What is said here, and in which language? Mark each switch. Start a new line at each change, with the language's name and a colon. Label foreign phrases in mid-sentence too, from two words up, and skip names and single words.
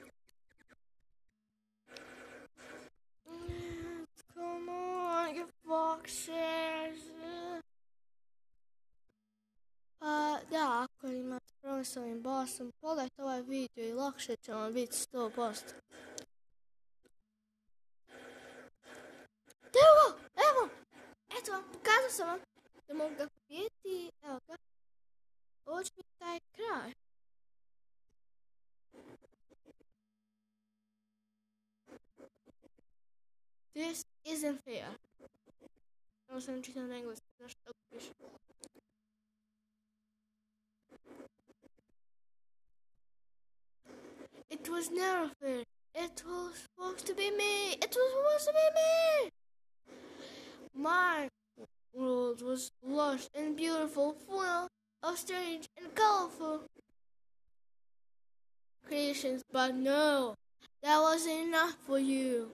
English: Come on, you fuck. boxers.
Croatian: Da, ako imate problem s ovim basom, pogledajte ovaj video i lakše će vam biti 100%. Evo, eto vam, pokazao sam vam da mogu ga pobijediti, evo ga. Ovo će biti taj kraj.
English: This isn't fair.
Croatian: Ovo sam čitam na engleski, znaš tako piše.
English: It was never fair. It was supposed to be me. It was supposed to be me. My world was lush and beautiful, full of strange and colorful creations, but no, that wasn't enough for you.